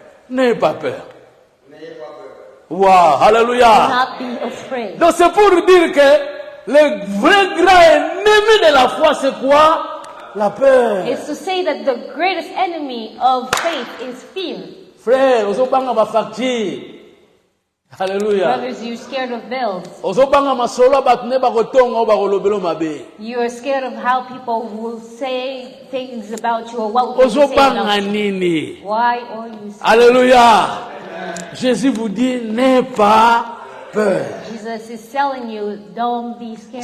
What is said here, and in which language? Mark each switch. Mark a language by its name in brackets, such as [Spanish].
[French] N'ayez pas peur. Wow, alléluia. [English] not be afraid. [French] Donc c'est pour dire que le vrai grand ennemi de la foi, c'est quoi? La peur. [English] It's to say that the greatest enemy of faith is fear. [Lingala] Frère, ozobanga ma facture. Alléluia. [English] Brothers, you're scared of bills. [Lingala] Ozobanga masolo bato ne bakotonga o bakolobelo mabe. [English] You're scared of how people will say things about you or what will say [Lingala] Ozobanga [English] about you. [Lingala] nini? [English] Why are you scared? [French] Alléluia. Jésus vous dit, n'aie pas peur. [English] Jesus is telling you, don't be scared.